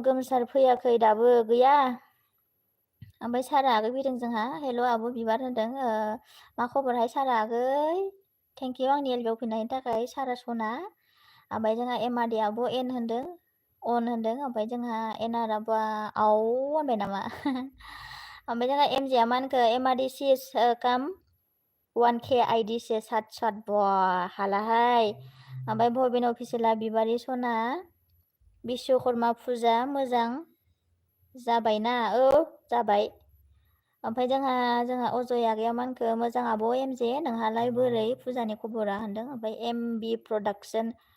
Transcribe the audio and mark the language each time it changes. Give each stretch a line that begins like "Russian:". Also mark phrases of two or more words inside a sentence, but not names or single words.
Bodo: गोमसार फैयाखै दाबो गैया ओमफ्राय सारा आगै फैदों जोंहा हेल' आब' बिबार होनदों मा खबरहाय सारा आगै
English: thank you
Bodo: आंनि एलबेयाव फैनायनि थाखाय सारा सना ओमफ्राय जोंहा MRD आब' अन होनदों ओमफ्राय जोंहा NR आब'आ आव होनबाय नामा ओमफ्राय जोंहा एमजिया मा होनखो MRD सिस काम 1K ID से सात बा हालाहाय ओमफ्राय भबिन अफिसियेला बिबारि सना बिश्वकर्मा फुजा मोजां जाबायना जाबाय ओमफ्राय जोंहा अजय आगैया मा होनखो मोजां आब' MJ नोंहालाय बोरै फुजानि खबरा होनदों ओमफ्राय MB प्रडाक्सन